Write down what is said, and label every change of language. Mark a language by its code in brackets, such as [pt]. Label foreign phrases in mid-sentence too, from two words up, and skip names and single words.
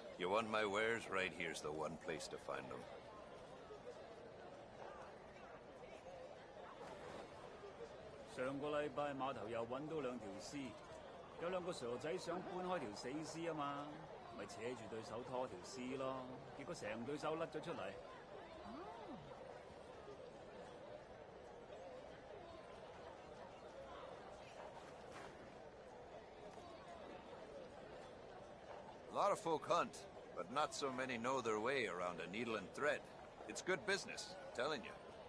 [en] You want my wares? Right here's the one place to find them. [yue] 上個禮拜碼頭又揾到兩條屍，有兩個傻仔想搬開條死屍啊嘛，咪扯住對手拖條屍咯，結果成對手甩咗出嚟。 [en] A lot of folk hunt, but not so many know their way around a needle and thread. It's good business, I'm telling you.